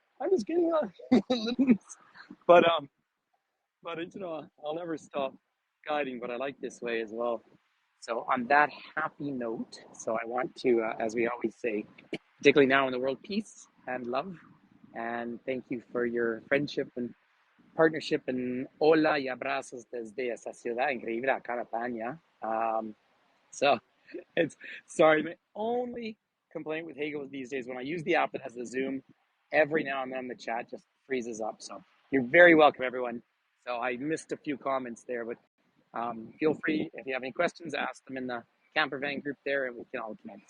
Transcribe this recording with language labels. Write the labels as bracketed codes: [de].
[en] I was getting a little, but I'll never stop guiding. But I like this way as well. So on that happy note, so I want to, as we always say, particularly now in the world, peace and love, and thank you for your friendship and partnership. [es] And hola y abrazos desde esa ciudad increíble, acá en España. [en] So it's sorry, my only complaint with Hagel these days when I use the app that has the Zoom, every now and then the chat just freezes up. So you're very welcome, everyone. So I missed a few comments there, but feel free if you have any questions, ask them in the camper van group there, and we can all connect.